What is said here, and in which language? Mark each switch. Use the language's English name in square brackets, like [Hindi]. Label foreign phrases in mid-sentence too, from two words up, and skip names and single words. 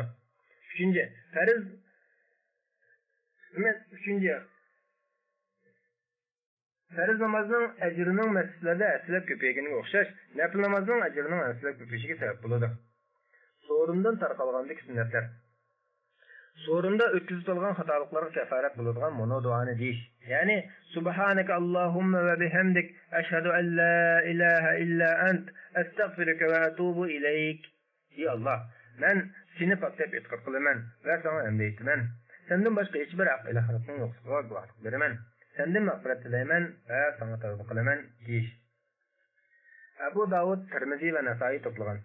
[Uzbek] Uchinchi, farz namozning ajrining masjidlarda aslab ko'payganiga o'xshash, nafil namozning ajrining aslab ko'payishiga sabab bo'ladi. So'rindan tarqalgandek sunnatlar. So'rinda o'tkazilgan xatoliklarga kafarat bo'ladigan mono duoni deyish. [Arabic] يعني سبحانك اللهم وبحمدك أشهد أن لا إله إلا أنت أستغفرك وأتوب إليك. [Uzbek] Ey Alloh, men seni paklab e'tiqod qilaman va sana hamd aytaman. Sendan boshqa hech bir haq ilahlikning yo'qligiga guvohlik beraman. Sendan mag'firat tilayman va sana tavba qilaman deyish. Abu Davud, Tirmizi va Nasoiy to'plagan.